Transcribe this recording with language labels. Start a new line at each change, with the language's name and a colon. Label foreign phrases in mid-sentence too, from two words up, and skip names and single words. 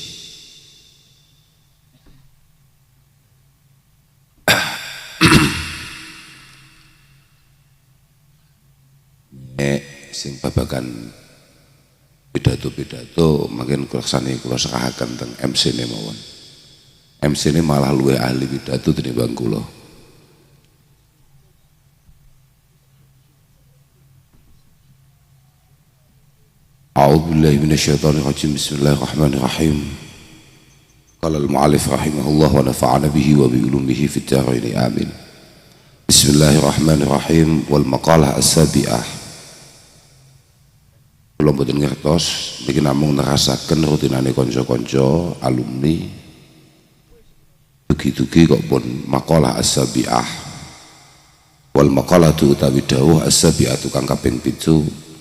Javanese: Sing babagan pidato-pidato makin kulaksane kula serahaken teng MC-ne mawon. MC-ne malah luwih ahli pidato tinimbang kula.
Arabic: أعوذ بالله من الشيطان الرجيم. بسم الله الرحمن الرحيم. قال المؤلف رحمه الله ونفعنا به وبعلومه في الدارين آمين. بسم الله الرحمن الرحيم. والمقالة السابعة.
Javanese: Kula mboten ngertos niki namung nerasaken rutinane kanca-kanca alumni. Dugi-dugi kok pun
Arabic: المقالة السابعة. والمقالة
Javanese: utawi dawuh as-sabi'atu kang kaping 7.